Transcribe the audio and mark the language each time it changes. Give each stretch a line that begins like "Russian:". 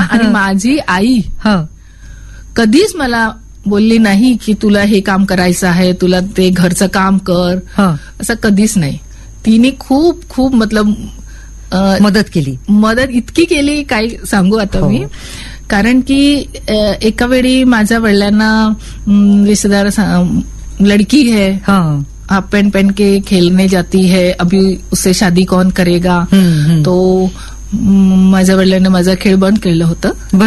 Marathi: आणि माझी आई कधीच मला बोलली नाही की तुला हे काम करायचं आहे, तुला ते घरचं काम कर, असं कधीच नाही. तिने खूप खूप मतलब मदत केली, मदत इतकी केली काय सांगू आता मी. कारण की एका वेळी माझ्या वडिलांना
Hindi: रिश्तेदार लड़की है, हाफ पेंट पेन के खेलने जाती है, अभी उससे शादी कौन करेगा.
Marathi: तो माझ्या वडिलांनी माझा खेळ बंद केलं होतं